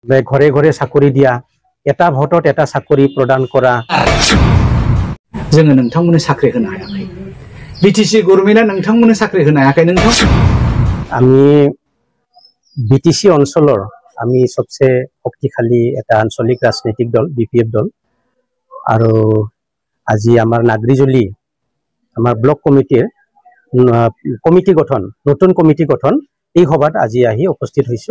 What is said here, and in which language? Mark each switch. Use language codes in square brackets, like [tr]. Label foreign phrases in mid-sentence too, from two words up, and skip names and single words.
[as] ঘৰে ঘৰে চাকৰি দিয়া, এটা ভোটত এটা চাকৰি প্ৰদান কৰা। [brx] जोङो नोंथांमोननो साख्रि होनो हायाखै। बिटिसि गभर्नमेन्टआ नोंथांमोननो साख्रि होनो हायाखै। [as] আমি বিটিসি অঞ্চলৰ আমি সবচেয়ে শক্তিশালী এটা আঞ্চলিক ৰাজনৈতিক দল বিপিএফ দল। আৰু আজি আমাৰ নাগৰিজলি আমাৰ ব্লক কমিটিৰ কমিটি গঠন, নতুন কমিটি গঠন এই সভাত আজি আহি উপস্থিত হৈছো।